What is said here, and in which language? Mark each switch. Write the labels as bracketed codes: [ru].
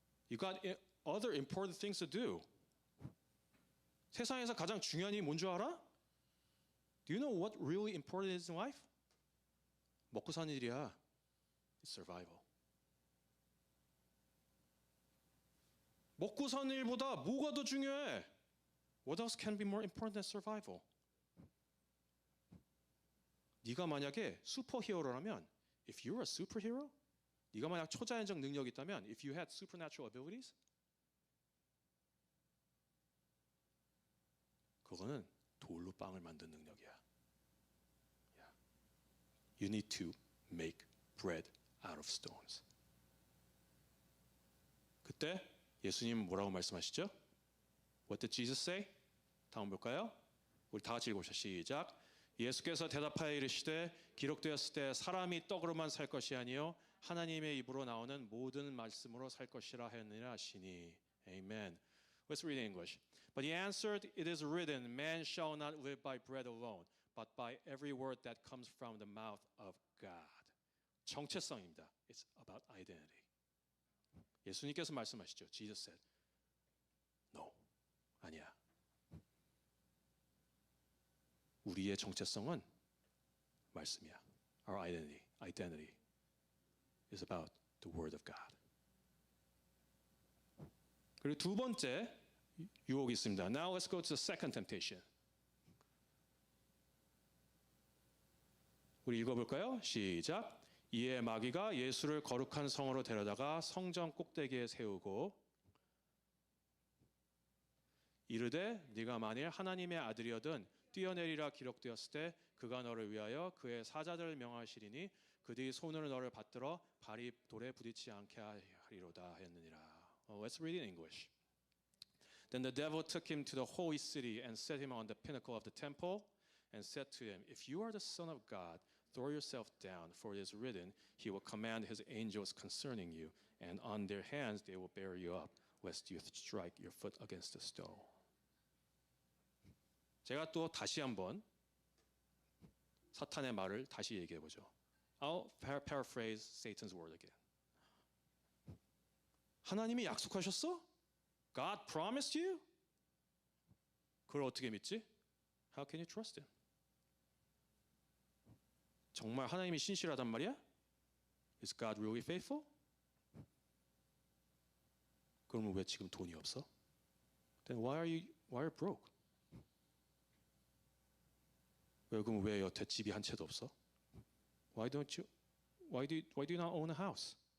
[en] You got other important things to do. [ko] 세상에서 가장 중요한 일이 뭔 줄 알아? [en] Do you know what really important is in life? [ko] 먹고 사는 일이야. [en] It's survival. [ko] 먹고 사는 일보다 뭐가 더 중요해? [en] What else can be more important than survival? [ko] 네가 만약에 슈퍼히어로라면, [en] if you're a superhero, [ko] 네가 만약 초자연적 능력이 있다면, [en] if you had supernatural abilities, [ko] 그거는 돌로 빵을 만드는 능력이야. [en] Yeah. You need to make bread out of stones. [ko] 그때 예수님은 뭐라고 말씀하시죠? [en] What did Jesus say? [ko] 다음 볼까요? 우리 다 같이 읽어보시죠. 시작. 예수께서 대답하여 이르시되 기록되었을 때 사람이 떡으로만 살 것이 아니요 하나님의 입으로 나오는 모든 말씀으로 살 것이라 하였느니라 하시니. [en] Amen. Let's read in English. But he answered, it is written, man shall not live by bread alone, but by every word that comes from the mouth of God. [ko] 정체성입니다. [en] It's about identity. [ko] 예수님께서 말씀하시죠. [en] Jesus said, no, [ko] 아니야. 우리의 정체성은 말씀이야. [en] Our identity is about the word of God. [ko] 그리고 두 번째 유혹이 있습니다. [en] Now let's go to the second temptation. [ko] 우리 읽어볼까요? 시작. 이에 마귀가 예수를 거룩한 성으로 데려다가 성전 꼭대기에 세우고 이르되 네가 만일 하나님의 아들이어든 뛰어내리라 기록되었을 때 그가 너를 위하여 그의 사자들을 명하시리니 그들이 손으로 너를 받들어 발이 돌에 부딪히지 않게 하리로다 하였느니라. [en] Let's read in English. Then the devil took him to the holy city and set him on the pinnacle of the temple and said to him, if you are the Son of God, throw yourself down, for it is written, he will command his angels concerning you, and on their hands they will bear you up, lest you strike your foot against a stone. [ko] 제가 또 다시 한번 사탄의 말을 다시 얘기해 보죠. [en] I'll paraphrase Satan's word again. [ko] 하나님이 약속하셨어? [en] God promised you? [ko] 그걸 어떻게 믿지? [en] How can you trust him? [ko] 정말 하나님이 신실하단 말이야? [en] Is God really faithful? [ko] 그러면 왜 지금 돈이 없어? [en] Then why are you broke? [ko] 그럼 왜 여태 집이 한 채도 없어? [en] Why do you not own a house?